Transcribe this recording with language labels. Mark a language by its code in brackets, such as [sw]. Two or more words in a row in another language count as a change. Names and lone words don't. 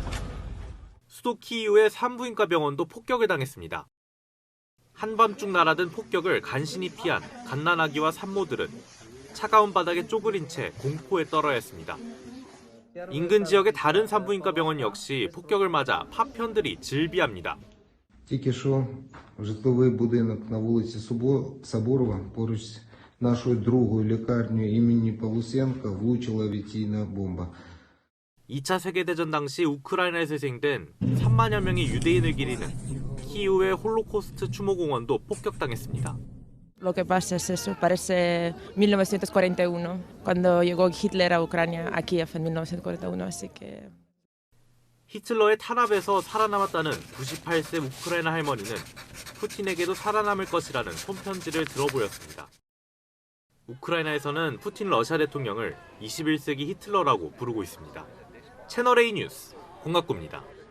[ko] 수도 키이우의 산부인과 병원도 폭격을 당했습니다. 한밤중 날아든 폭격을 간신히 피한 갓난아기와 산모들은 차가운 바닥에 쪼그린 채 공포에 떨어야 했습니다. 인근 지역의 다른 산부인과 병원 역시 폭격을 맞아 파편들이 질비합니다. [uk] Тільки що житловий будинок на вулиці Соборова поруч з нашою другою лікарнею імені Павлусенка влучила авіаційна бомба. [ko] 2차 세계대전 당시 우크라이나에서 희생된 3만여 명의 유대인을 기리는 키이우의 홀로코스트 추모공원도 폭격당했습니다. [es] Lo que pasa es eso, parece 1941, cuando llegó Hitler a Ucrania, a Kiev en 1941, así que... [ko] 히틀러의 탄압에서 살아남았다는 98세 우크라이나 할머니는 푸틴에게도 살아남을 것이라는 손편지를 들어보였습니다. 우크라이나에서는 푸틴 러시아 대통령을 21세기 히틀러라고 부르고 있습니다. 채널A 뉴스 권갑구입니다.